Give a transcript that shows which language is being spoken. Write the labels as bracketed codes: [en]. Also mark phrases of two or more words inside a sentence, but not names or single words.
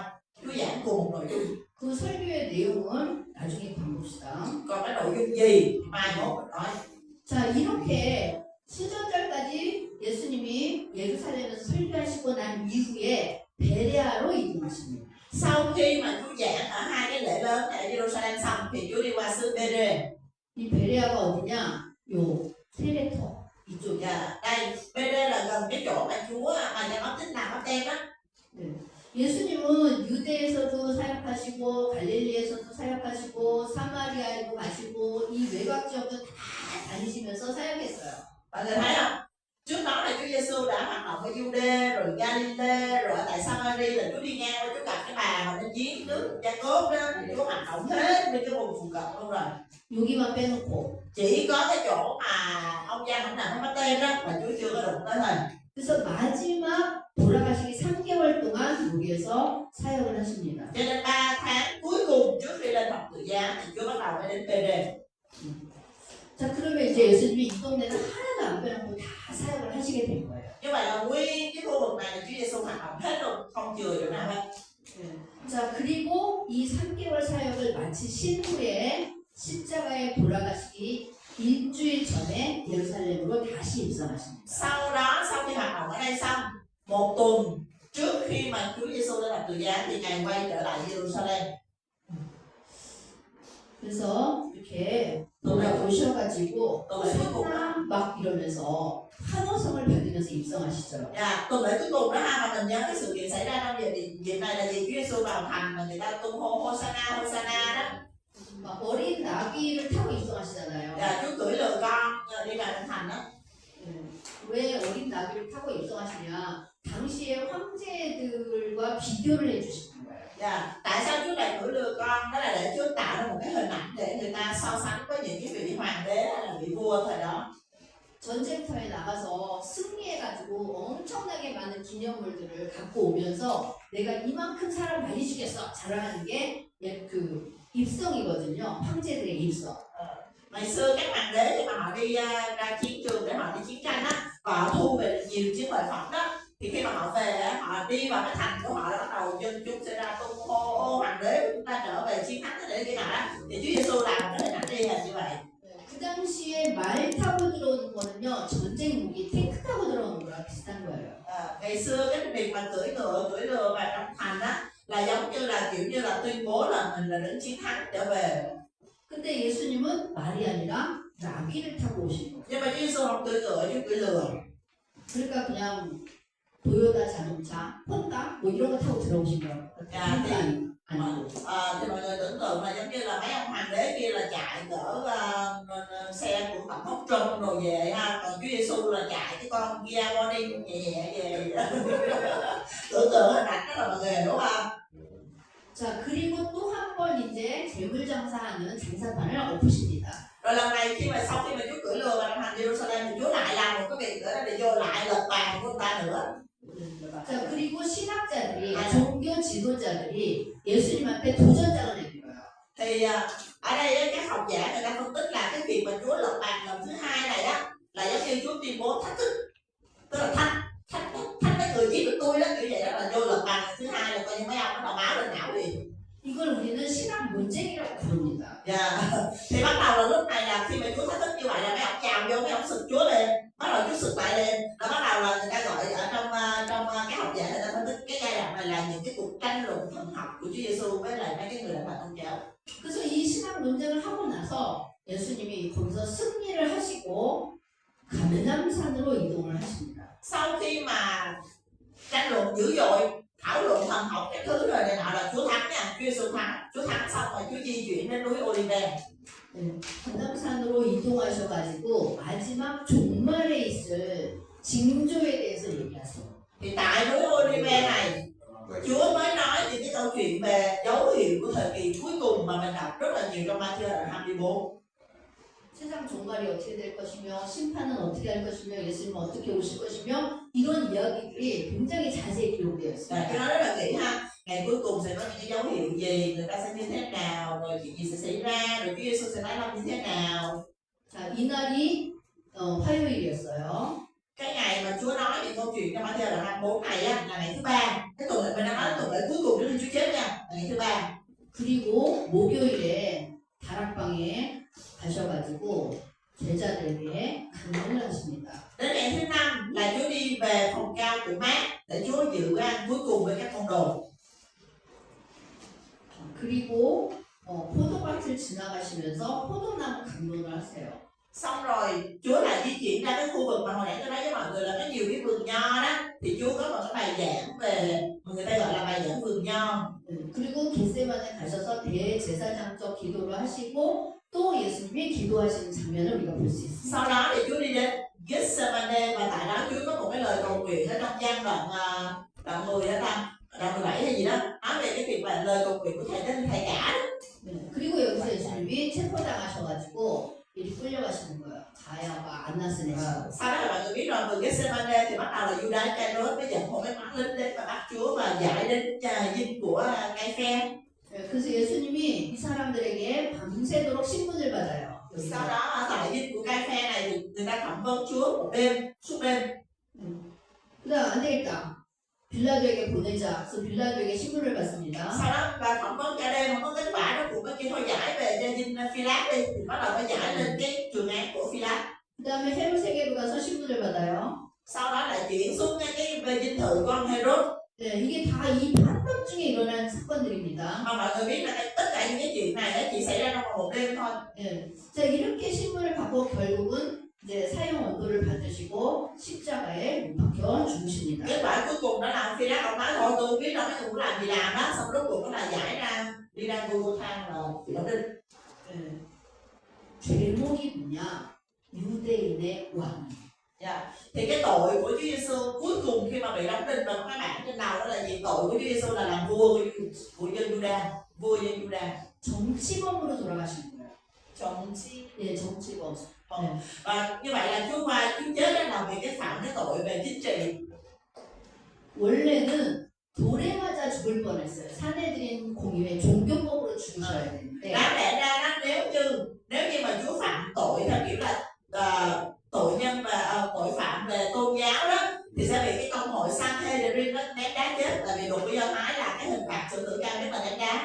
[vi] Chúa giảng cùng một nội dung. [ko] 그 설교의 내용은 나중에 봅시다. [vi] Còn cái nội dung gì mai mốt mình nói. [ko] 자, 이렇게 수전절까지 예수님이 예루살렘에서 설교하시고 난 이후에 베레아로 이동하십니다. [vi] Sau khi mà Chúa giảng ở hai cái lễ lớn tại Jerusalem xong thì Chúa đi qua xứ Bê-rê. [ko] 이 베레아가 어디냐? 요 세레터 이쪽이야. [vi] Dạ, đây Bê-rê là gần cái chỗ mà Chúa mà nhà báp tích làm báp tem á. [ko] 네. 예수님은 유대에서도 사역하시고 갈릴리에서도 사역하시고 사마리아에도 가시고 이 외곽 지역을 다 다니시면서 사역했어요. [vi] Mọi người thấy không? Trước đó là Chúa Giêsu đã hoạt động ở Jude rồi Galilee rồi ở tại Samari là Chúa đi ngang qua Chúa gặp cái bà mà nó giếng nước Gia-cốp đó, thì Chúa hoạt động hết bên cái vùng phụ cận luôn rồi. [ko] 여기만 빼놓고 [vi] Chỉ có cái chỗ mà ông Giang không làm cái báp tem đó mà Chúa chưa có đụng tới thôi. [ko] 그래서 마지막 돌아가시기 3개월 동안 여기에서 사역을 하십니다. [vi] Cho nên 3 tháng cuối cùng trước khi lên thập tự giá thì Chúa bắt đầu mới đến Bê-rê. [ko] 자, 그러면 이제 예수님이 이 동네는 하나도 안 빼놓고 다 사역을 하시게 된 거예요. [vi] Như vậy là nguyên cái khu vực này là Chúa Giêsu hoạt động hết rồi, không chừa chỗ nào hết. [ko] 자, 그리고 이 3개월 사역을 마치신 후에 십자가에 돌아가시기 일주일 전에 예루살렘으로 다시 입성하십니다. [vi] Sau đó, sau khi hoạt động ở đây xong, một tuần trước khi mà Chúa Giêsu lên thập tự giá thì Ngài quay trở lại Jerusalem. [ko] 그래서 이렇게 돌아오셔가지고 소나 막 이러면서 환호성을 받으면서 입성하시죠. [vi] Dạ, tuần lễ cuối cùng đó ha, mà mình nhớ cái sự kiện xảy ra trong dịp này là gì? Chúa Giêsu vào thành mà người ta tung hô Hosanna, Hosanna đó. [ko] 막 어린 나귀를 타고 입성하시잖아요. [vi] Dạ, Chúa cưỡi lừa con đi vào trong thành đó. [ko] 왜 어린 나귀를 타고 입성하시냐? 당시의 황제들과 비교를 해주시는 거예요. [vi] Dạ, tại sao Chúa lại cưỡi lừa con? Đó là để Chúa tạo ra một cái hình ảnh để người ta so sánh với những cái vị hoàng đế hay là vị vua thời đó. [ko] 전쟁터에 나가서 승리해가지고 엄청나게 많은 기념물들을 갖고 오면서 내가 이만큼 사람 많이 죽였어 자랑하는 게 그 입성이거든요. 황제들의 입성. [vi] Ngày xưa các hoàng đế khi mà họ đi ra chiến trường để họ đi chiến tranh á, và họ thu về được nhiều chiến lợi phẩm đó, thì khi mà họ về họ đi vào cái thành của họ, bắt đầu dân chúng sẽ ra tung hô hoàng đế của chúng ta trở về chiến thắng thế để cái nào đó, thì Chúa Giêsu làm cái hình ảnh đi hình như vậy. [ko] 그 당시에 말 타고 들어오는 거는요 전쟁 무기 탱크 타고 들어오는 거랑 비슷한 거예요. [vi] Ngày xưa cái việc mà cưỡi lừa vào trong thành á là giống như là kiểu như là tuyên bố là mình là đến chiến thắng trở về. [ko] 근데 예수님은 말이 아니라 나귀를 타고 오신 거예요. [vi] Nhưng mà Chúa Giêsu không cưỡi ngựa, Chúa cưỡi lừa. [ko] 그러니까 그냥 도요타 자동차, 폰다 뭐 이런 거 타고 들어오신 거예요. 아니고. [vi] Thì mọi người tưởng tượng là giống như là mấy ông hoàng đế kia là chạy cỡ xe của tổng thống Trump rồi về ha, còn Chúa Giêsu là chạy cái con Kia Morning nhẹ nhẹ về. Tưởng tượng hình ảnh đó là mọi người hiểu không? [ko] 자, 그리고 또 한 번 이제 재물 장사하는 장사판을 엎으십니다. [vi] Rồi lần này khi mà sau khi mà Chúa cưỡi lừa vào trong thành Jerusalem thì Chúa lại làm một cái việc nữa để vô lại lật bàn của người ta nữa. [ko] 자, 그리고 신학자들이 종교 지도자들이 예수님한테 도전장을 내밀어요. [vi] Thì ở đây các học giả người ta phân tích là cái việc mà Chúa lật bàn lần thứ hai này á là giống như Chúa tuyên bố thách thức, tức là thách mấy người giết được tôi đó, kiểu vậy đó, là vô lật bàn lần thứ hai là coi nhưng mấy ông nó đào máu lên não liền. [ko] 이걸 우리는 신학 논쟁이라고 부릅니다. [vi] Dạ. Thì bắt đầu là lúc này là khi mà Chúa thách thức như vậy là mấy ông chào vô, mấy ông sực Chúa lên, bắt đầu Chúa sực lại lên, rồi bắt đầu là người ta gọi ở trong cái học giả người ta phân tích cái giai đoạn này là những cái cuộc tranh luận thần học của Chúa Giêsu với lại mấy cái người lãnh đạo tôn giáo. [ko] 그래서 이 신학 논쟁을 하고 나서 예수님이 거기서 승리를 하시고 감람산으로 이동을 하십니다. [vi] Sau khi mà tranh luận dữ dội, thảo luận thần học cái thứ rồi này nọ là Chúa thắng nha, Chúa Giêsu thắng, Chúa thắng xong rồi Chúa di chuyển đến núi Olive. [ko] 감람산으로 이동하셔가지고 마지막 종말에 있을 징조에 대해서 얘기하세요. [vi] Thì tại núi Olive này Chúa mới nói những cái câu chuyện về dấu hiệu của thời kỳ cuối cùng mà mình đọc rất là nhiều trong Ma-thi-ơ đoạn 24. [ko] 세상 종말이 어떻게 될 것이며 심판은 어떻게 할 것이며 예수님은 어떻게 오실 것이며 이런 이야기들이 굉장히 자세히 기록되어 [vi] Cái [ko] 있습니다. [vi] đó rất là kỹ ha. Ngày cuối cùng sẽ có những cái dấu hiệu gì, người ta sẽ như thế nào, rồi chuyện gì sẽ xảy ra, rồi Chúa Giêsu sẽ nói làm như thế nào. [ko] 자, 이날이 화요일이었어요. [vi] Cái ngày mà Chúa nói những câu chuyện trong Ma-thi-ơ đoạn 24 này á là ngày thứ ba. Cái tuần lễ mình đang nói tuần lễ cuối cùng trước khi Chúa chết nha, là ngày thứ ba. [ko] 그리고 목요일에 다락방에 가셔가지고 제자들에게 강론을 하십니다. [vi] Đến ngày thứ năm là Chúa đi về phòng cao của Mát để Chúa dự bữa ăn cuối cùng với các môn đồ. [ko] 그리고 포도밭을 지나가시면서 포도나무 강론을 하세요. [vi] Xong rồi Chúa lại di chuyển ra cái khu vực mà hồi nãy tôi nói với mọi người là có nhiều cái vườn nho đó, thì Chúa có một cái bài giảng về mà người ta gọi là bài giảng vườn nho. [ko] 그리고 겟세마네 가셔서 대제사장적 기도를 하시고 또 예수님이 기도하시는 장면을 우리가 볼 수 있습니다. [vi] Sau đó thì Chúa đi đến Gethsemane và tại đó Chúa có một cái lời cầu nguyện ở trong gian đoạn 10 đó ta, đoạn 17 hay gì đó, nói về cái việc là lời cầu nguyện của thầy đến thầy cả đó. [ko] 그리고 여기서 예수님이 체포당하셔가지고 이리 끌려가시는 거예요. 가야바 안나스 내시고. [vi] Sau đó là mọi người biết rồi, vườn Gethsemane thì bắt đầu là Judas Iscariot mới dẫn một cái toán lính đến và bắt Chúa và giải đến dinh của Cai-phe. [ko] 그래서 예수님이 이 사람들에게 밤새도록 신문을 받아요. [vi] Sau đó tại dinh của Cai-phe này thì người ta thẩm vấn Chúa một đêm, suốt đêm. [ko] 그다음 안 되겠다. 빌라도에게 보내자. 그래서 빌라도에게 신문을 받습니다. [vi] Sau đó và thẩm vấn cả đêm không có kết quả đó, cũng có kia thôi giải về cho dinh Phi-lát đi, thì bắt đầu mới giải lên cái trường án của Phi-lát. [ko] 그다음에 헤롯에게로 가서 신문을 받아요. [vi] Sau đó lại chuyển xuống cái về dinh thự của ông Herod. [ko] 네, 이게 다 이 반복 중에 일어난 사건들입니다. [vi] Mà mọi người biết là tất cả những cái chuyện này chỉ xảy ra trong vòng một đêm thôi. [ko] 네. 자, 이렇게 신문을 받고 결국은 이제 사형 언도를 받으시고 십자가에 못 박혀 죽으십니다. [vi] Kết quả cuối cùng đó là ông Phi-lát ông nói thôi tôi biết đâu mấy người muốn làm gì làm đó, xong rốt cuộc nó là giải ra đi ra Golgotha là bị đóng đinh. [ko] 네. 제목이 뭐냐? 유대인의 왕. [vi] Thì cái tội của Chúa Giêsu cuối cùng khi mà bị đóng đinh và có cái bảng trên đầu đó là gì? Tội của Chúa Giêsu là làm vua của dân Juda, vua dân Juda. [ko] 정치범으로 돌아가신 거예요. [vi] Trọng chi. [ko] 예, 정치범. [vi] Và như vậy là Chúa chết đó là vì cái phạm cái tội về chính trị. [ko] 원래는 돌에 맞아 죽을 뻔했어요. 사내들인 공의회 종교법으로 죽으셔야 되는데 [vi] Đáng lẽ ra đó nếu như mà Chúa phạm tội theo kiểu là tội nhân và tội phạm về tôn giáo đó thì sẽ bị cái công hội Sanhedrin đó ném đá chết, tại vì luật của Do Thái là cái hình phạt xử tử cao nhất là ném đá.